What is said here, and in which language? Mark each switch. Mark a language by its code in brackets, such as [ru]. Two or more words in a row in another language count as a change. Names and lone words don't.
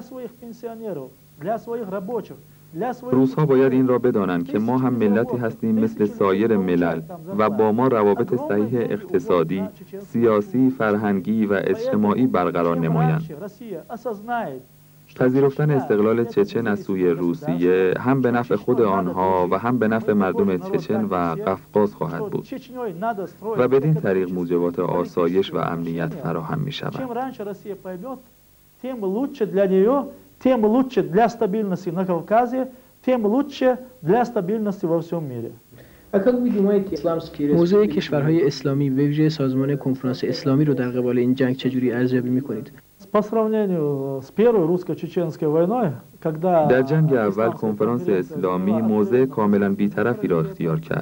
[fa] روس‌ها باید این را بدانند که ما هم ملتی هستیم مثل سایر ملل و با ما روابط صحیح اقتصادی، سیاسی، فرهنگی و اجتماعی برقرار نمایند. پذیرفتن استقلال چچن از سوی روسیه هم به نفع خود آنها و هم به نفع مردم چچن و قفقاز خواهد بود و بدین طریق موجبات آسایش و امنیت فراهم می شود. [ru] тем лучше для стабильности на Кавказе, тем лучше для стабильности во всем мире. [fa] موضع کشورهای اسلامی به ویژه سازمان کنفرانس اسلامی رو در قبال این جنگ چجوری ارزیابی می‌کنید؟ در جنگ اول کنفرانس اسلامی موضع کاملا بی‌طرفی را اختیار کرد.